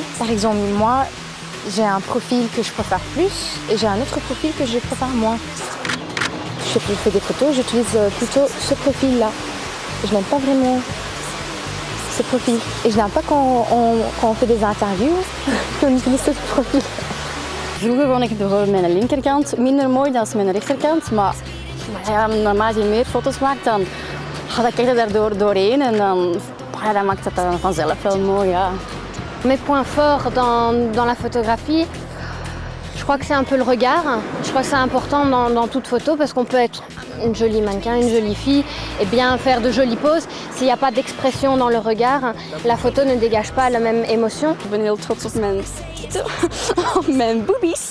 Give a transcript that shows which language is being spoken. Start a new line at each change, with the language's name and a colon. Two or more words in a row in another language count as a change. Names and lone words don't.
French: Par exemple, moi, j'ai un profil que je préfère plus et j'ai un autre profil que je préfère moins. Je fais des photos, j'utilise plutôt ce profil-là. Je n'aime pas vraiment ce profil. Et je n'aime pas quand on fait des interviews qu'on utilise ce profil.
Dutch: Vroeger vond ik bijvoorbeeld mijn linkerkant minder mooi dan mijn rechterkant. Maar ja, naarmate je meer foto's maakt, dan krijg je daar doorheen en dan maakt het dan vanzelf wel mooi. Ja.
French: Mes points forts dans la photographie, je crois que c'est un peu le regard. Je crois que c'est important dans toute photo parce qu'on peut être une jolie mannequin, une jolie fille et bien faire de jolies poses. S'il n'y a pas d'expression dans le regard, la photo ne dégage pas la même émotion.
Dutch: Ik ben heel trots op mijn titel, op mijn boobies.